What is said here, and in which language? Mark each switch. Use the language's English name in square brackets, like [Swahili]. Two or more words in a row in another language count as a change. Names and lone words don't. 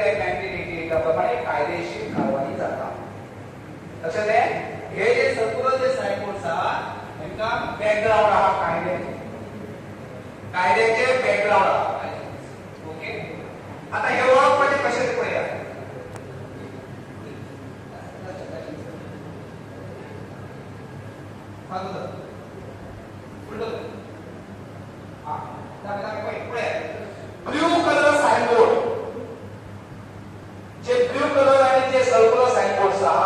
[Konkani] ऍक्ट 1988 प्रमाणे कायदेशीर कारवाई जाता लक्षात हे जे सर्क्युलर जे सायबोर्स आहा तांकां बॅकग्राऊंड आहा कायद्याचे बॅकग्राऊंड आहा ओके आता हे ओळखपाचे कशे ते पळया [English] blue color signboard जे blue color [Konkani] आणि जे [English] circular signboard